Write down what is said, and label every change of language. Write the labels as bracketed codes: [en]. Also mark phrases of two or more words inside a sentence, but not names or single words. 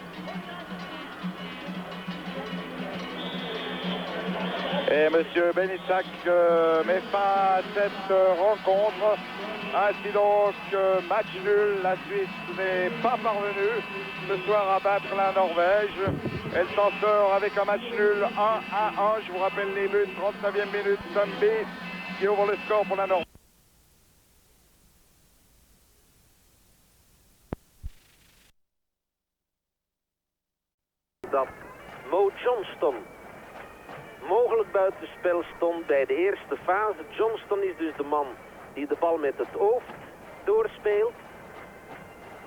[fr] Et monsieur Ben Isaac met fin à cette rencontre. Ainsi donc, match nul. La Suisse n'est pas parvenue ce soir à battre la Norvège. Elle s'en sort avec un match nul 1-1. Je vous rappelle les buts, 39e minute, Sundby qui ouvre le score pour la Norvège. [nl] Dat Mo Johnston mogelijk buitenspel stond bij de eerste fase. Johnston is dus de man die de bal met het hoofd doorspeelt.